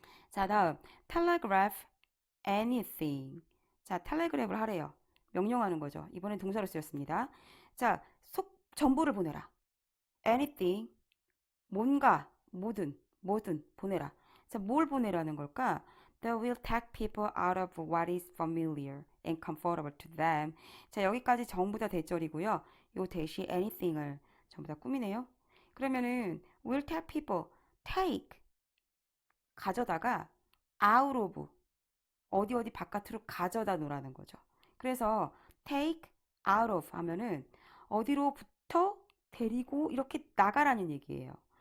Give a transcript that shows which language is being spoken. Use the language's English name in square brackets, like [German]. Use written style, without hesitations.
[Korean] 자, 다음 [English] telegraph anything. [Korean] 자, 텔레그램을 하래요. 명령하는 거죠. 이번엔 동사로 쓰였습니다. 자, 정보를 보내라. anything, 뭔가, 뭐든 보내라. 자, 뭘 보내라는 걸까? [English] That will take people out of what is familiar and comfortable to them. [Korean] 자, 여기까지 전부 다 대절이고요. 요 대시 anything을 전부 다 꾸미네요. 그러면은 [English] will take people, [Korean] take, 가져다가 [English] out of, [Korean] 어디 바깥으로 가져다 놓으라는 거죠. 그래서 take out of 하면은 어디로부터 데리고 이렇게 나가라는 얘기예요.